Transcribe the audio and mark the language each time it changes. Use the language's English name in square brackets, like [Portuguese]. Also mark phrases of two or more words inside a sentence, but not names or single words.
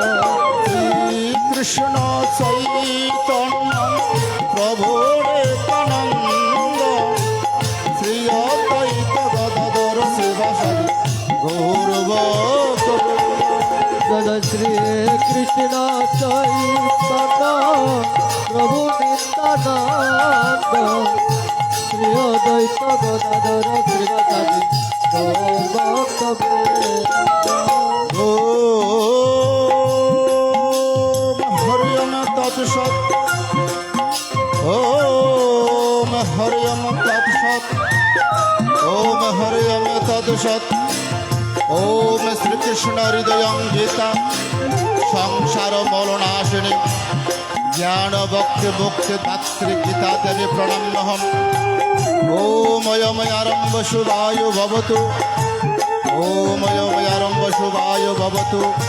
[Bangla] শ্রীকৃষ্ণ চৈতন্য প্রভু নিত্যানন্দ, শ্রী অদ্বৈত গদাধর শিবাসাদি গৌর ভক্ত বৃন্দ। জয় শ্রী কৃষ্ণ চৈতন্য প্রভু নিত্যানন্দ, শ্রী অদ্বৈত গদাধর শ্রীবাসাদি গৌর ভক্ত বৃন্দ। [Sanskrit] ওম হরি ওম তৎসৎ, ওম হরি ওম তৎসৎ, ওম হরি ওম তৎসৎ। ওম শ্রীকৃষ্ণ হৃদয়ং গীতা সংসার মলনাশিনী জ্ঞান ভক্তি মুক্তি দাত্রী গীতা দেবী প্রণম্যহম ওময়ময়ারম্ভ শুভায় ভবতু ওময়ময়ারম্ভ শুভায় ভবতু